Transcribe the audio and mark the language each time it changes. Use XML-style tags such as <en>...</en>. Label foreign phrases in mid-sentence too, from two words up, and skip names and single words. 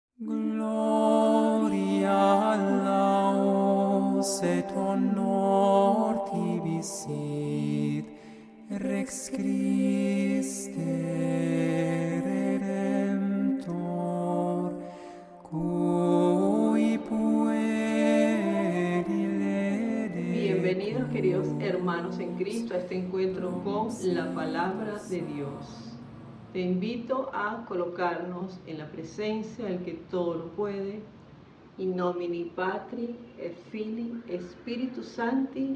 <la>Gloria laus et honor tibi sit, Rex Christe Redemptor, cui pueri</la> <es>Bienvenidos, queridos hermanos en Cristo, a este encuentro con la palabra de Dios. Te invito a colocarnos en la presencia del que todo lo puede.</es> <la>In nomine Patri et Filii Spiritus Sancti.</la>